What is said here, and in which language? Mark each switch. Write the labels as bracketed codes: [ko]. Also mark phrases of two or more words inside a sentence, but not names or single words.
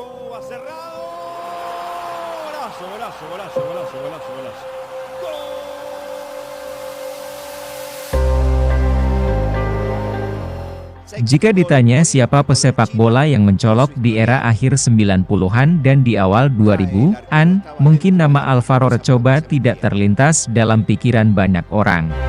[es] va cerrado. Golazo, golazo, golazo, golazo, golazo, golazo. [id] Jika ditanya siapa pesepak bola yang mencolok di era akhir 90-an dan di awal 2000-an, mungkin nama Alvaro Recoba tidak terlintas dalam pikiran banyak orang.